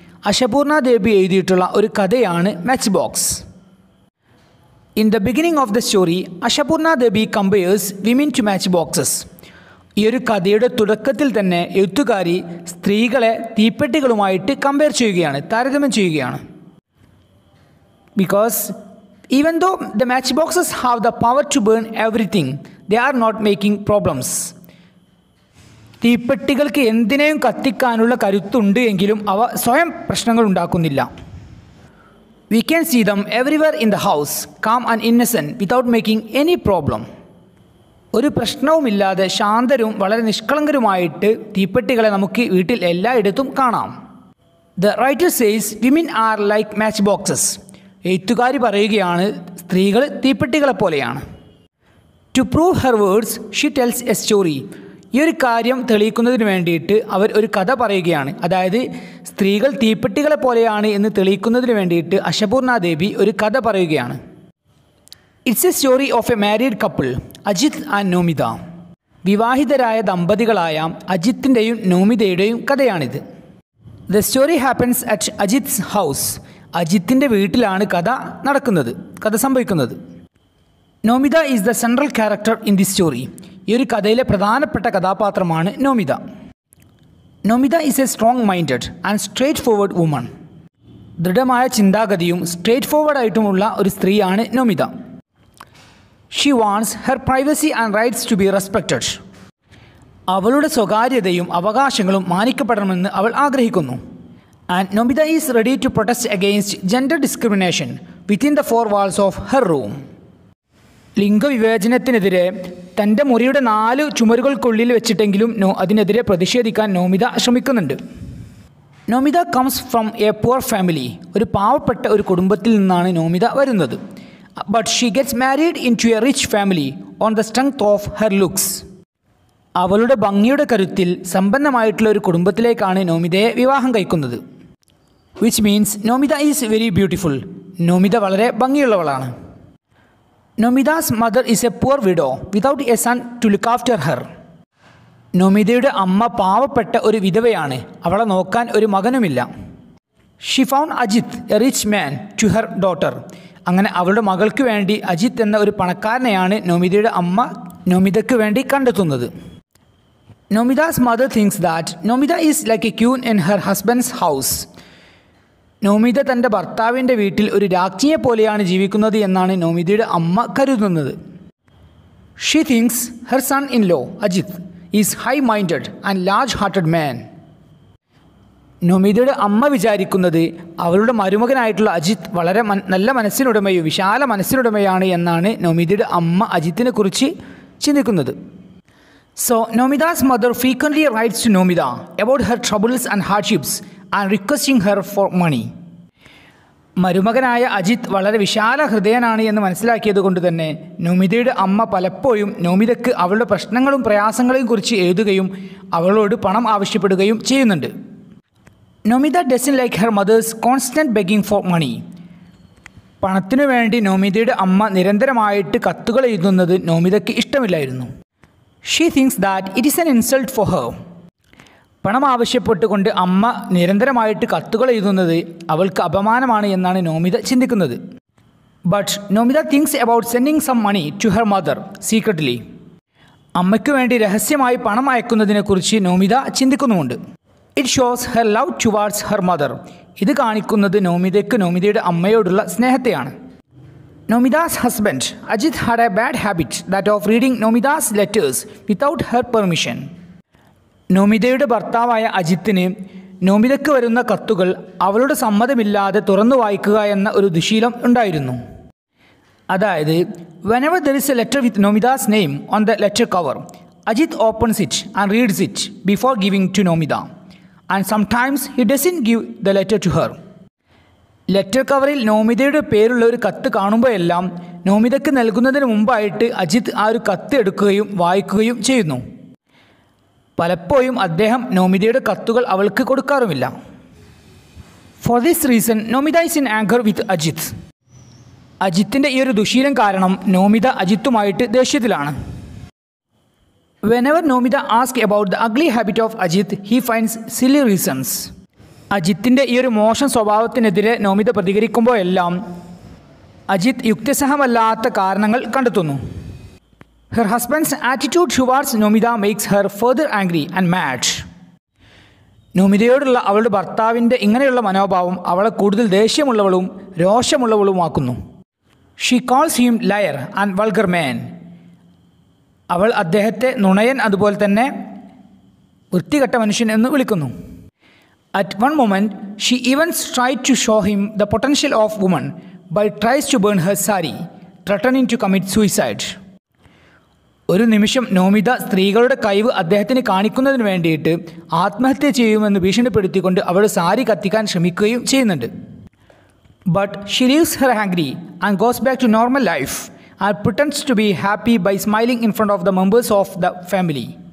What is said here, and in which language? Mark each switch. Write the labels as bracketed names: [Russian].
[Malayalam] അശപൂർണ ദേബി എഴുതിയിട്ടുള്ള ഒരു കഥയാണ് match box. [English] In the beginning of the story Ashapurna Debi compares women to match boxes. [Malayalam] ഈ ഒരു കഥയുടെ തുടക്കത്തിൽ തന്നെ എഴുത്തുകാരി സ്ത്രീകളെ തീപ്പെട്ടികളുമായിട്ട് കമ്പയർ ചെയ്യുകയാണ്, താരതമ്യം ചെയ്യുകയാണ്. [English] Because even though the matchboxes have the power to burn everything, they are not making problems. [Malayalam] തീപ്പെട്ടികൾക്ക് എന്തിനേയും കത്തിക്കാനുള്ള കരുത്തുണ്ട് എങ്കിലും അവ സ്വയം പ്രശ്നങ്ങൾ ഉണ്ടാക്കുന്നില്ല. [English] We can see them everywhere in the house, calm and innocent without making any problem. [Malayalam] ഒരു പ്രശ്നവുമില്ലാതെ ശാന്തരും വളരെ നിഷ്കളങ്കരുമായിട്ട് തീപ്പെട്ടികളെ നമുക്ക് വീട്ടിൽ എല്ലായിടത്തും കാണാം. [English] The writer says women are like matchboxes. [Malayalam] എഴുത്തുകാരി പറയുകയാണ് സ്ത്രീകൾ തീപ്പെട്ടികളെ പോലെയാണ്. [English] To prove her words she tells a story. [Malayalam] ഈ ഒരു കാര്യം തെളിയിക്കുന്നതിന് വേണ്ടിയിട്ട് അവർ ഒരു കഥ പറയുകയാണ്. അതായത് സ്ത്രീകൾ തീപ്പെട്ടികളെ പോലെയാണ് എന്ന് തെളിയിക്കുന്നതിന് വേണ്ടിയിട്ട് അശപൂർണ ദേബി ഒരു കഥ പറയുകയാണ്. [English] It's a story of a married couple, Ajit and Nomita. [Malayalam] വിവാഹിതരായ ദമ്പതികളായ അജിത്തിൻ്റെയും നോമിതയുടെയും കഥയാണിത്. [English] The story happens at Ajit's house. [Malayalam] അജിത്തിൻ്റെ വീട്ടിലാണ് കഥ സംഭവിക്കുന്നത്. [English] Nomita is the central character in the story. [Malayalam] ഈ ഒരു കഥയിലെ പ്രധാനപ്പെട്ട കഥാപാത്രമാണ് Nomita. [English] Nomita is a strong minded and straightforward woman. [Malayalam] ദൃഢമായ ചിന്താഗതിയും സ്ട്രേറ്റ് ഫോർവേഡായിട്ടുമുള്ള ഒരു സ്ത്രീയാണ് Nomita. [English] She wants her privacy and rights to be respected. [Malayalam] അവളുടെ സ്വകാര്യതയും അവകാശങ്ങളും മാനിക്കപ്പെടണമെന്ന് അവൾ ആഗ്രഹിക്കുന്നു. [English] And Nomita is ready to protest against gender discrimination within the four walls of her room. [Malayalam] ലിംഗവിവേചനത്തിനെതിരെ തൻ്റെ മുറിയുടെ 4 ചുമരുകൾക്കുള്ളിൽ വെച്ചിട്ടെങ്കിലും അതിനെതിരെ പ്രതിഷേധിക്കാൻ നോമിത ശ്രമിക്കുന്നുണ്ട്. [English] Nomita comes from a poor family. [Malayalam] ഒരു പാവപ്പെട്ട ഒരു കുടുംബത്തിൽ നിന്നാണ് നോമിത വരുന്നത്. [English] But she gets married into a rich family on the strength of her looks. [Malayalam] അവളുടെ ഭംഗിയുടെ കരുത്തിൽ സമ്പന്നമായിട്ടുള്ള ഒരു കുടുംബത്തിലേക്കാണ് നോമിതയെ വിവാഹം കഴിക്കുന്നത്. [English] Which means Nomita is very beautiful. [Malayalam] Nomita വളരെ ഭംഗിയുള്ളവളാണ്. [English] Nomita's mother is a poor widow without a son to look after her. [Malayalam] നോമിതയുടെ അമ്മ പാവപ്പെട്ട ഒരു വിധവയാണ്, അവളെ നോക്കാൻ ഒരു മകനുമില്ല. [English] She found Ajit a rich man to her daughter. [Malayalam] അങ്ങനെ അവളുടെ മകൾക്ക് വേണ്ടി അജിത് എന്ന ഒരു പണക്കാരനെയാണ് നോമിതയുടെ അമ്മ നോമിതയ്ക്ക് വേണ്ടി കണ്ടെത്തുന്നത്. [English] Nomida's mother thinks that Nomida is like a queen in her husband's house. [Malayalam] Nomita തൻ്റെ ഭർത്താവിൻ്റെ വീട്ടിൽ ഒരു രാജ്ഞിയെ പോലെയാണ് ജീവിക്കുന്നത് എന്നാണ് നോമിതയുടെ അമ്മ കരുതുന്നത്. [English] She thinks her son in law Ajit is high minded and large hearted man. [Malayalam] നോമിതയുടെ അമ്മ വിചാരിക്കുന്നത് അവളുടെ മരുമകനായിട്ടുള്ള അജിത് വളരെ നല്ല മനസ്സിനുടമയും വിശാല മനസ്സിനുടമയാണ് എന്നാണ് നോമിതയുടെ അമ്മ അജിത്തിനെ കുറിച്ച് ചിന്തിക്കുന്നത്. [English] So Nomida's mother frequently writes to Nomida about her troubles and hardships and requesting her for money. [Malayalam] മരുമകനായ Ajith വളരെ വിശാല ഹൃദയനാണ് എന്ന് മനസ്സിലാക്കിയത് കൊണ്ട് തന്നെ നോമിതയുടെ അമ്മ പലപ്പോഴും നോമിതയ്ക്ക് അവളുടെ പ്രശ്നങ്ങളും പ്രയാസങ്ങളെയും കുറിച്ച് എഴുതുകയും അവളോട് പണം ആവശ്യപ്പെടുകയും ചെയ്യുന്നുണ്ട്. [English] Nomita doesn't like her mother's constant begging for money. [Malayalam] പണത്തിനു വേണ്ടി നോമിതയുടെ അമ്മ നിരന്തരമായിട്ട് കത്തുകൾ എഴുതുന്നത് നോമിതയ്ക്ക് ഇഷ്ടമില്ലായിരുന്നു. [English] She thinks that it is an insult for her. [Malayalam] പണം ആവശ്യപ്പെട്ടുകൊണ്ട് അമ്മ നിരന്തരമായിട്ട് കത്തുകൾ എഴുതുന്നത് അവൾക്ക് അപമാനമാണ് എന്നാണ് നോമിത ചിന്തിക്കുന്നത്. [English] But Nomita thinks about sending some money to her mother secretly. [Malayalam] അമ്മയ്ക്ക് വേണ്ടി രഹസ്യമായി പണം അയക്കുന്നതിനെക്കുറിച്ച് Nomita ചിന്തിക്കുന്നുമുണ്ട്. [English] It shows her love towards her mother. [Malayalam] ഇത് കാണിക്കുന്നത് നോമിതയ്ക്ക് നോമിതയുടെ അമ്മയോടുള്ള സ്നേഹത്തെയാണ്. [English] Nomida's husband, Ajit, had a bad habit, that of reading Nomida's letters without her permission. [Malayalam] നോമിതയുടെ ഭർത്താവായ അജിത്തിന് നോമിതയ്ക്ക് വരുന്ന കത്തുകൾ അവളുടെ സമ്മതമില്ലാതെ തുറന്നു വായിക്കുക എന്ന ഒരു ദുശീലം ഉണ്ടായിരുന്നു. [English] അതായത് whenever there is a letter with Nomida's name on the letter cover, Ajit opens it and reads it before giving to Nomida. And sometimes he doesn't give the letter to her. [Malayalam] Letter കവറിൽ നോമിതയുടെ പേരുള്ള ഒരു കത്ത് കാണുമ്പോഴെല്ലാം നോമിതയ്ക്ക് നൽകുന്നതിന് മുമ്പായിട്ട് അജിത് ആ ഒരു കത്ത് എടുക്കുകയും വായിക്കുകയും ചെയ്യുന്നു. പലപ്പോഴും അദ്ദേഹം നോമിതയുടെ കത്തുകൾ അവൾക്ക് കൊടുക്കാറുമില്ല. [English] For this reason Nomita is in anger with Ajit. [Malayalam] അജിത്തിൻ്റെ ഈ ഒരു ദുശീലം കാരണം Nomita അജിത്തുമായിട്ട് ദേഷ്യത്തിലാണ്. [English] Whenever Nomita ask about the ugly habit of Ajit he finds silly reasons. [Malayalam] അജിത്തിൻ്റെ ഈ ഒരു മോശം സ്വഭാവത്തിനെതിരെ നോമിത പ്രതികരിക്കുമ്പോഴെല്ലാം അജിത് യുക്തിസഹമല്ലാത്ത കാരണങ്ങൾ കണ്ടെത്തുന്നു. [English] Her husband's attitude towards Nomita makes her further angry and mad. [Malayalam] നോമിതയോടുള്ള അവളുടെ ഭർത്താവിൻ്റെ ഇങ്ങനെയുള്ള മനോഭാവം അവളെ കൂടുതൽ ദേഷ്യമുള്ളവളും രോഷമുള്ളവളുമാക്കുന്നു. [English] She calls him liar and vulgar man. [Malayalam] അവൾ അദ്ദേഹത്തെ നുണയൻ അതുപോലെ തന്നെ വൃത്തികെട്ട മനുഷ്യൻ എന്ന് വിളിക്കുന്നു. [English] At one moment, she even tried to show him the potential of woman by tries to burn her sari, threatening to commit suicide. [Malayalam] ഒരു നിമിഷം നോമിത സ്ത്രീകളുടെ കഴിവ് അദ്ദേഹത്തിന് കാണിക്കുന്നതിന് വേണ്ടിയിട്ട് ആത്മഹത്യ ചെയ്യുമെന്ന് ഭീഷണിപ്പെടുത്തിക്കൊണ്ട് അവൾ സാരി കത്തിക്കാൻ ശ്രമിക്കുകയും ചെയ്യുന്നുണ്ട്. [English] But she leaves her angry and goes back to normal life and pretends to be happy by smiling in front of the members of the family.